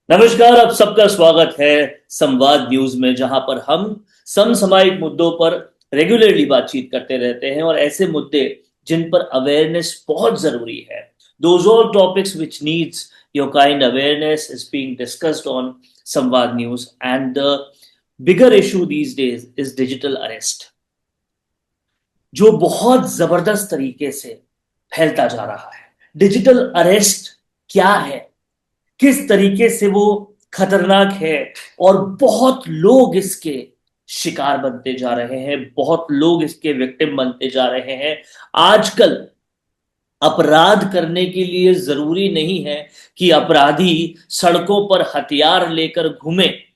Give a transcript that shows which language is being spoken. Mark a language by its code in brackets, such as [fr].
[hi] नमस्कार, आप सबका स्वागत है संवाद न्यूज में, जहां पर हम समसामयिक मुद्दों पर रेगुलरली बातचीत करते रहते हैं और ऐसे मुद्दे जिन पर अवेयरनेस बहुत जरूरी है. [en] Those all topics which needs your kind awareness is being discussed on Samvad news, and the bigger issue these days is digital arrest, [hi] जो बहुत जबरदस्त तरीके से फैलता जा रहा है. डिजिटल अरेस्ट क्या है, किस तरीके से वो खतरनाक है, और बहुत लोग इसके शिकार बनते जा रहे हैं, बहुत लोग इसके विक्टिम बनते जा रहे हैं. आजकल अपराध करने के लिए जरूरी नहीं है कि अपराधी सड़कों पर हथियार लेकर घूमे.